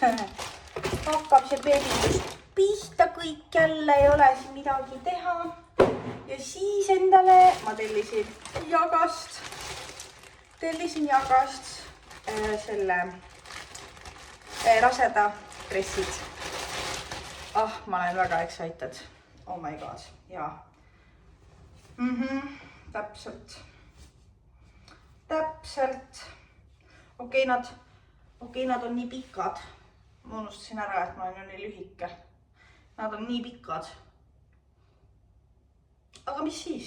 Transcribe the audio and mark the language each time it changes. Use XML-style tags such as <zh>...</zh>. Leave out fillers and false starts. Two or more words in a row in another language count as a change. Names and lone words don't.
<et>Hakkab see beebindus pihta kõik jälle, ei ole siin midagi teha. Ja siis endale ma tellisin jagast. Selle raseda dressid. ma olen väga excited.</et> <en>Oh my god,</en> <et>jaa. Täpselt. Okei, nad on nii pikad. Ma unustasin ära, et ma olen ju nii lühike. Nad on nii pikad. Aga mis siis?</et>